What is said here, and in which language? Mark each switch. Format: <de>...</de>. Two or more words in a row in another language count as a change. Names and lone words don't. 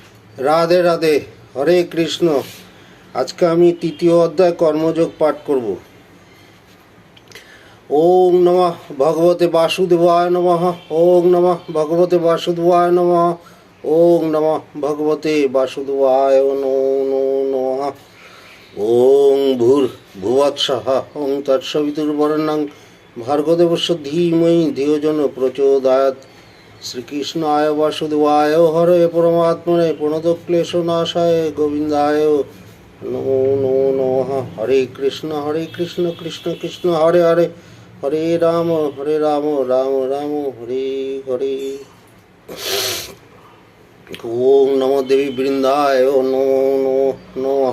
<bn>রাধে রাধে, হরে কৃষ্ণ। আজকে আমি তৃতীয় অধ্যায় কর্মযোগ পাঠ করব।</bn> <sa>ওং নমঃ ভগবতে বাসুদেবায় নমঃ। ওং নমঃ ভগবতে বাসুদেবায় নমঃ। ওং নমঃ ভগবতে বাসুদেবায় নমঃ। ওং ভূর ভুবৎসঃ ওং তৎসবিতুর্বরেণ্যং ভার্গদেবস্য ধীমহি ধিয়ো জো ন প্রচোদয়াৎ। শ্রীকৃষ্ণায় বাসুদেবায় হরে পরমাত্মনে প্রণতক্লেশনাশায় গোবিন্দায় নমো নমো নমঃ। হরে কৃষ্ণ কৃষ্ণ কৃষ্ণ হরে হরে, হরে রাম রাম রাম হরে হরে। ওং নমো দেবী বৃন্দায় নমো নমঃ।</sa>